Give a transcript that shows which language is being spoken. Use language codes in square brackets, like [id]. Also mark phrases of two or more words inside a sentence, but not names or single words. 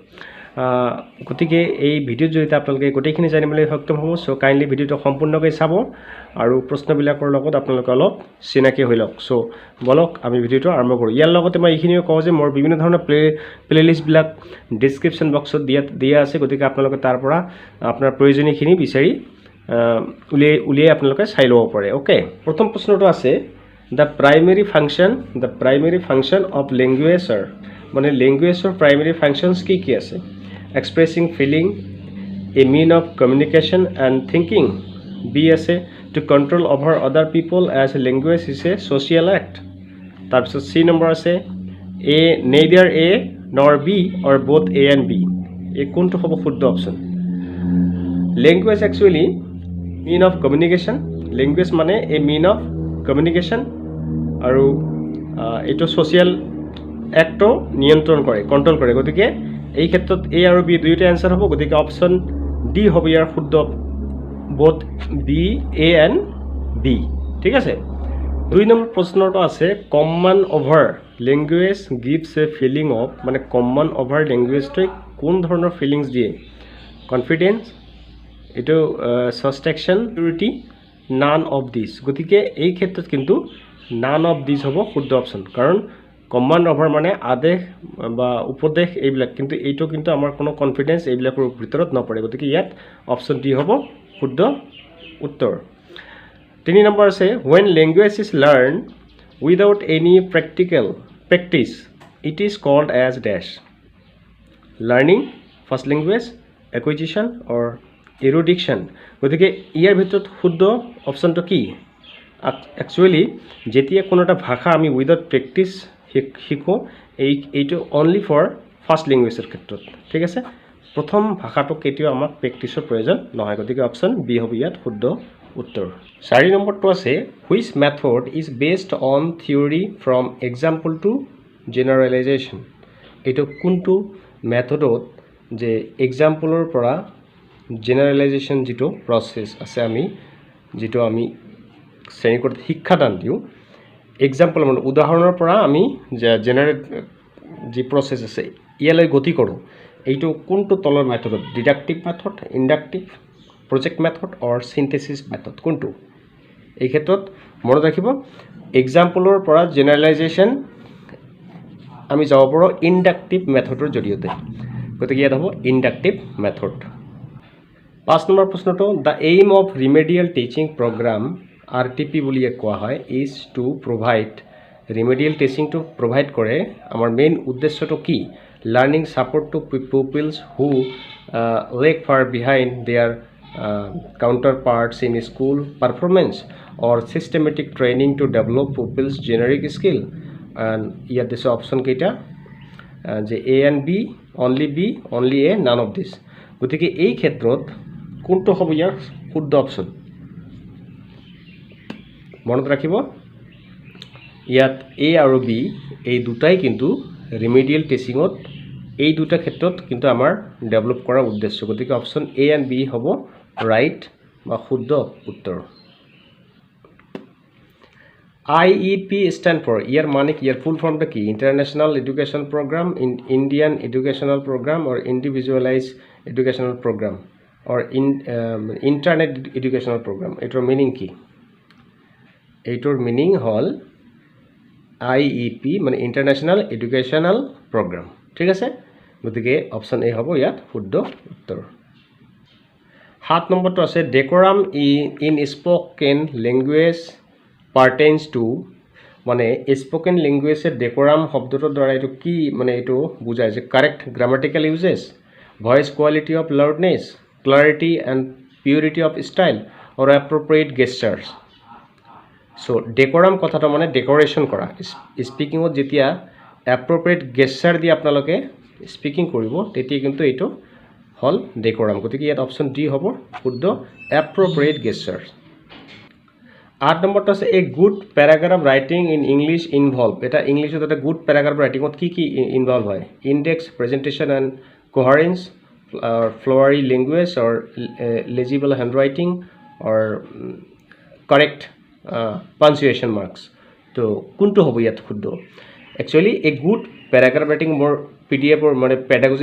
[as] গতিকে এই ভিডিওৰ জৰিয়তে আপোনালোকে গোটেইখিনি জানিবলৈ সক্ষম হ'ব [en] so kindly [as] ভিডিওটো সম্পূৰ্ণকৈ চাব আৰু প্ৰশ্নবিলাকৰ লগত আপোনালোকে অলপ চিনাকি হৈ লওক সো বলক আমি ভিডিওটো আৰম্ভ কৰোঁ ইয়াৰ লগতে মই এইখিনিও কওঁ যে মোৰ বিভিন্ন ধৰণৰ প্লেলিষ্টবিলাক [en] description box [as] দিয়া আছে গতিকে আপোনালোকে তাৰ পৰা আপোনাৰ প্ৰয়োজনীয়খিনি বিচাৰি উলিয়াই আপোনালোকে চাই ল'ব পাৰে ওকে প্ৰথম প্ৰশ্নটো আছে the [en] primary function of language [as] মানে languageৰ [en] primary functions [as] কি আছে [en] expressing feeling a mean of communication and thinking b আছে to control over other people as language is a social act [as] তাৰপিছত c নম্বৰ আছে [en] a neither a nor b or both a and b [as] এই কোনটো হ'ব শুদ্ধ অপচন [en] language actually mean of communication language [as] মানে [en] a mean of communication [as] আৰু এটো [en] social act [as] নিয়ন্ত্ৰণ কৰে কন্ট্ৰোল কৰে গতিকে এই ক্ষেত্ৰত এ আৰু বি দুইটা आंसर হ'ব গতিকে অপচন ডি হ'ব ইয়াৰ শুদ্ধ [en] both b a and b [as] ঠিক আছে দুই নম্বৰ প্ৰশ্নটো আছে [en] common over language gives a feeling of [as] মানে [en] common over language [as] কোন ধৰণৰ ফিলিংস দিয়ে কনফিডেন্স এটো সাবস্ট্ৰাকশন সিকিউৰিটি [en] none of this [as] গতিকে এই ক্ষেত্ৰত কিন্তু [en] none of this [as] হ'ব শুদ্ধ অপচন কাৰণ [en] command over [as] মানে আদেশ বা উপদেশ এইবিলাক কিন্তু এইটো কিন্তু আমাৰ কোনো কনফিডেন্স এইবিলাকৰ ভিতৰত নপৰে গতিকে ইয়াত অপচন ডি হ'ব শুদ্ধ উত্তৰ 3 নম্বৰ আছে [en] when language is learned without any practical practice it is called as dash learning first language acquisition or erudition [as] গতিকে ইয়াৰ ভিতৰত শুদ্ধ অপচনটো কি [en] actually [as] যেতিয়া কোনো এটা ভাষা আমি [en] without practice [as] শিকো এইটো [en] only for first language [as] ক্ষেত্ৰত ঠিক আছে প্ৰথম ভাষাটো কেতিয়াও আমাক প্ৰেক্টিসৰ প্ৰয়োজন নহয় গতিকে অপচন বি হ'ব ইয়াত শুদ্ধ উত্তৰ 4 নম্বৰটো আছে [en] which method is based on theory from example to generalization [as] এইটো কোনটো মেথডত যে এক্সাম্পলৰ পৰা জেনাৰেলাইজেশন যেটো প্ৰসেস আছে আমি যেটো আমি শ্ৰেণীকোঠাত শিক্ষাদান দিও এক্সাম্পল মানে উদাহৰণৰ পৰা আমি জেনাৰেট যি প্ৰসেস আছে ইয়ালৈ গতি কৰো এইটো কোনটো তলৰ মেথডত [en] deductive method inductive project method or synthesis method [as] কোনটো এই ক্ষেত্ৰত মনত ৰাখিব এক্সাম্পলৰ পৰা জেনাৰেলাইজেশন আমি যাব পাৰো [en] inductive method [as] জৰিয়তে গতিকে ইয়াত হ'ব [en] inductive method [as] 5 নম্বৰ প্ৰশ্নটো [en] the aim of remedial teaching program RTP [as] বুলিয়ে কোৱা হয় [en] is to provide remedial teaching to provide [as] কৰে আমাৰ মেইন উদ্দেশ্যটো কি [en] learning support to pupils who lag far behind their counterparts in school performance or systematic training to develop pupils generic skill and [as] ইয়াত দিছে অপচন কেইটা যে [en] A and B only A none of this [as] গতিকে এই ক্ষেত্ৰত কোনটো হ'ব ইয়াৰ শুদ্ধ অপচন মনত ৰাখিব ইয়াত A আৰু B এই দুটাই কিন্তু ৰিমেডিয়েল টিচিংত এই দুটা ক্ষেত্ৰত কিন্তু আমাৰ ডেভেলপ কৰাৰ উদ্দেশ্য গতিকে অপচন [en] A and B [as] হ'ব ৰাইট বা শুদ্ধ উত্তৰ [en] IEP stand for [as] ইয়াৰ মানে কি ইয়াৰ ফুল ফৰ্মটা কি [en] international education program Indian educational program or individualize educational program or internet educational program [as] এটোৰ মিনিং কি এটোৰ মিনিং হল IEP মানে [en] international educational program [as] ঠিক আছে গতিকে অপচন এ হ'ব ইয়াত শুদ্ধ উত্তৰ 7 নম্বৰটো আছে [en] decorum in spoken language pertains to [as] মানে [en] spoken language [as] decorum শব্দটোৰ দ্বাৰা এটো কি মানে এটো বুজায় যে [en] correct grammatical uses voice quality of loudness clarity and purity of style or appropriate gestures so decorum [as] কথাটো মানে ডেকোৰেশন কৰা স্পিকিংত যেতিয়া [en] appropriate gesture [as] দি আপোনালোকে স্পিকিং কৰিব তেতিয়া কিন্তু এটো হল decorum গতিকে ইয়াত অপচন ডি হ'ব শুদ্ধ appropriate gestures 8 নম্বৰটো আছে [en] a good paragraph writing in English involve [as] এটা ইংলিছত এটা [en] good paragraph writing [as] কি ইনভলভ হয় [en] index presentation and coherence flowery language or legible handwriting or correct punctuation marks [as] তো কোনটো হ'ব ইয়াত শুদ্ধ একচুৱেলি [en] a good paragraph writing [as] মোৰ PDF মানে পেডাগজিৰ